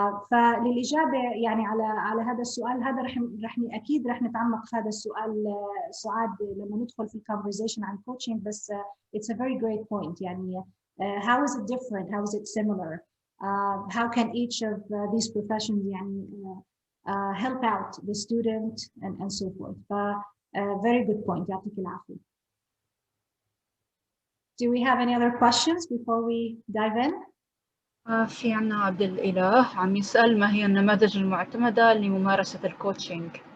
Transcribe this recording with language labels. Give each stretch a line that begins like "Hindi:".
Arabic: فللإجابة يعني على هذا السؤال، هذا أكيد رح نتعمق في هذا السؤال سعاد لما ندخل في conversation عن coaching، بس
English: it's a very great point. يعني how is it different, how is it similar, how can each of these professions يعني help out the student and so forth. Very good point.
Arabic: يعطيك العافية.
English: Do we have any other questions before we dive in?
Arabic: في عنا عبد الإله عم يسأل ما هي النماذج المعتمدة لممارسة الكوتشنج؟